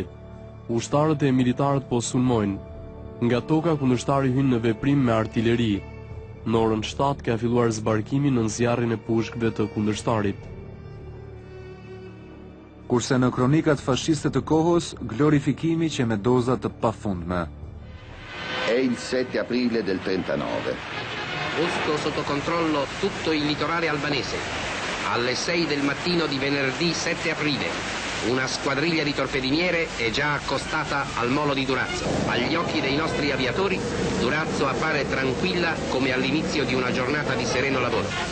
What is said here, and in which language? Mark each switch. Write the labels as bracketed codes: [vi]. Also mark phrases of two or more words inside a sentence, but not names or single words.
[sq] Ushtarët e militarët po sulmojnë. Nga toka kundërshtari hyn në veprim me artilleri. Në orën 7 ka filluar zbarkimi në nxjarrjen e pushkëve të kundërshtarit. Kurse në kronikat fashiste të kohës, glorifikimi që me doza të pafundme. [it] È il 7 aprile del 39. Posto sotto controllo tutto il litorale albanese. Alle 6 del mattino di venerdì 7 aprile, una squadriglia di torpediniere è già accostata al molo di Durazzo. Agli occhi dei nostri aviatori, Durazzo appare tranquilla come all'inizio di una giornata di sereno lavoro.